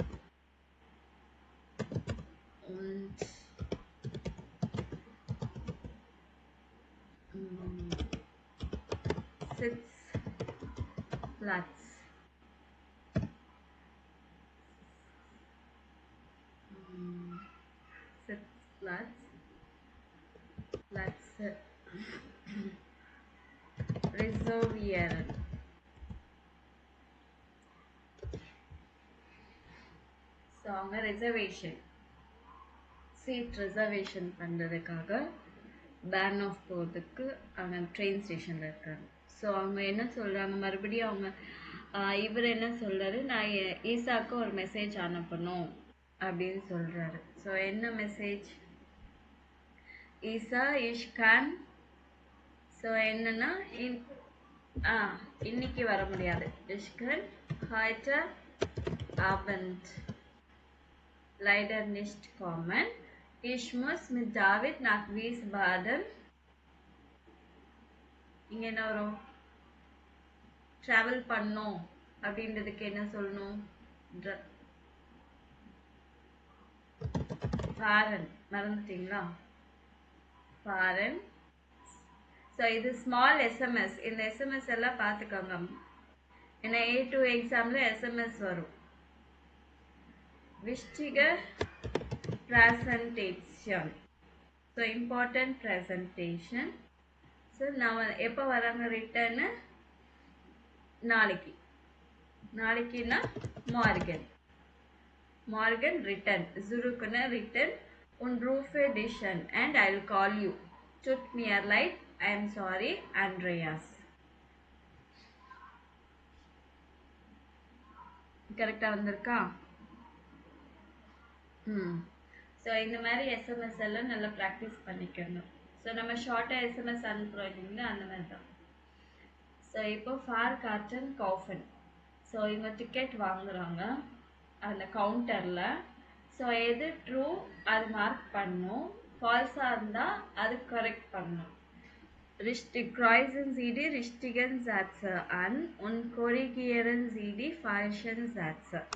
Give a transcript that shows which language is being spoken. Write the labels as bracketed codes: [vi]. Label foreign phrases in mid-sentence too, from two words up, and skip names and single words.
[de] und Sitzplatz reservieren. [ta] So அவங்க [en] reservation seat reservation [ta] பண்ணுறதுக்காக பேர்ன்ஹோஃப் போகிறதுக்கு அவங்க [en] train station [ta] இருக்காங்க. ஸோ அவங்க என்ன சொல்கிறாங்க, மறுபடியும் அவங்க இவர் என்ன சொல்கிறாரு, நான் ஈசாக்கு ஒரு மெசேஜ் அனுப்பணும் அப்படின்னு சொல்கிறாரு. ஸோ என்ன மெசேஜ்? ஈசா இஷ்கான். ஸோ என்னன்னா இன்னைக்கு வர முடியாது. [de] இஷ்கன் heute Abend leider nicht kommen. Ich muss mit David nach Wiesbaden. [ta] இங்க என்ன வரும்? ட்ராவல் பண்ணோம் அப்படின்றதுக்கு என்ன சொல்லணும்? [de] fahren. [ta] மறந்துட்டீங்களா? fahren. ஸோ இது [en] small SMS. [ta] இந்த எஸ்எம்எஸ் எல்லாம் பார்த்துக்கோங்க. ஏன்னா A2 எக்ஸாமில் எஸ்எம்எஸ் வரும். [de] wichtige presentation. [en] So important presentation. [ta] So நான் எப்போ வராங்க ரிட்டர்னு? நாளைக்குன்னா morgen return. [de] Zurückna return und rufe dich an [en] and I'll call you. [de] Tut mir leid, [en] I am sorry, [de] Andreas. [ta] கரெக்டா வந்திருக்கா? ஸோ இந்த மாதிரி எஸ்எம்எஸ் எல்லாம் நல்லா ப்ராக்டிஸ் பண்ணிக்கணும். ஸோ நம்ம ஷார்ட்டாக எஸ்எம்எஸ் அனுப்புகிறோம் இல்லைங்களா, அந்த மாதிரி தான். ஸோ இப்போ [de] Fahrkarten kaufen. [ta] ஸோ இவங்க டிக்கெட் வாங்குறாங்க அந்த கவுண்டரில். ஸோ எது ட்ரூ அது மார்க் பண்ணணும், ஃபால்ஸாக இருந்தால் அது கரெக்ட் பண்ணணும். [de] Kreuzen Sie die richtigen Sätze an und korrigieren Sie die falschen Sätze.